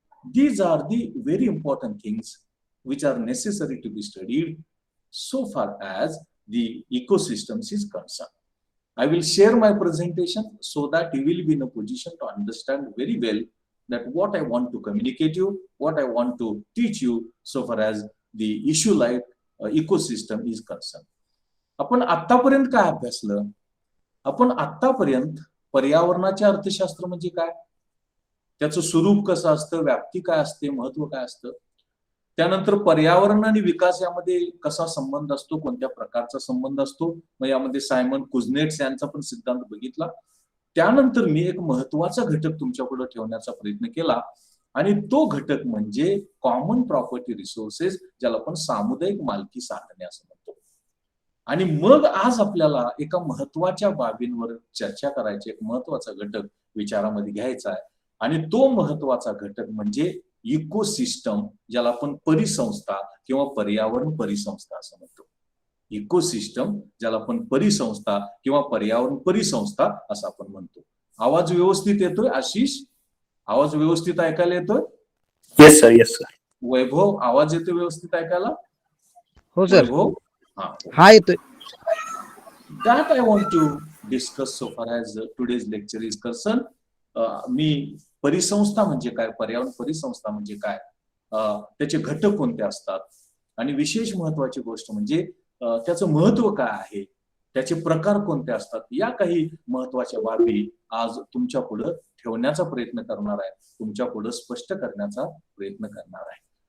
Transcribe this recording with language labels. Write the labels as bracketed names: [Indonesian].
[English] These are the very important things which are necessary to be studied so far as the ecosystems is concerned. I will share my presentation so that you will be in a position to understand very well that what I want to communicate you, what I want to teach you so far as the issue like ecosystem is concerned. [Marathi] आपण आतापर्यंत काय अभ्यासलं? आपण आतापर्यंत पर्यावरणाचे अर्थशास्त्र म्हणजे काय, त्याचं स्वरूप कसं असतं, व्याप्ती काय असते, महत्व काय असतं, त्यानंतर पर्यावरण आणि विकास यामध्ये कसा संबंध असतो, कोणत्या प्रकारचा संबंध असतो, मग यामध्ये सायमन कुझनेट्स यांचा पण सिद्धांत बघितला. त्यानंतर मी एक महत्वाचा घटक तुमच्यापुढे ठेवण्याचा प्रयत्न केला आणि तो घटक म्हणजे कॉमन प्रॉपर्टी रिसोर्सेस, ज्याला आपण सामुदायिक मालकी साधने असं म्हणतो. आणि मग आज आपल्याला एका महत्वाच्या बाबींवर चर्चा करायची, एक महत्वाचा घटक विचारामध्ये घ्यायचा आहे आणि तो महत्वाचा घटक म्हणजे इकोसिस्टम, ज्याला आपण परिसंस्था किंवा पर्यावरण परिसंस्था असं म्हणतो. इकोसिस्टम, ज्याला आपण परिसंस्था किंवा पर्यावरण परिसंस्था असं आपण म्हणतो. आवाज व्यवस्थित येतोय आशिष? आवाज व्यवस्थित ऐकायला येतोय? [English] Yes sir, yes sir. [Marathi] वैभव, आवाज येतोय व्यवस्थित ऐकायला? हो सर. वैभव, हा येतोय. [English] That I want to discuss so far as today's lecture is concerned. [Marathi] मी परिसंस्था म्हणजे काय, पर्यावरण परिसंस्था म्हणजे काय, त्याचे घटक कोणते असतात आणि विशेष महत्वाची गोष्ट म्हणजे त्याचं महत्व काय आहे, त्याचे प्रकार कोणते असतात, या काही महत्वाच्या बाबी आज तुमच्या पुढे ठेवण्याचा प्रयत्न करणार आहे, तुमच्या पुढे स्पष्ट करण्याचा प्रयत्न करणार आहे.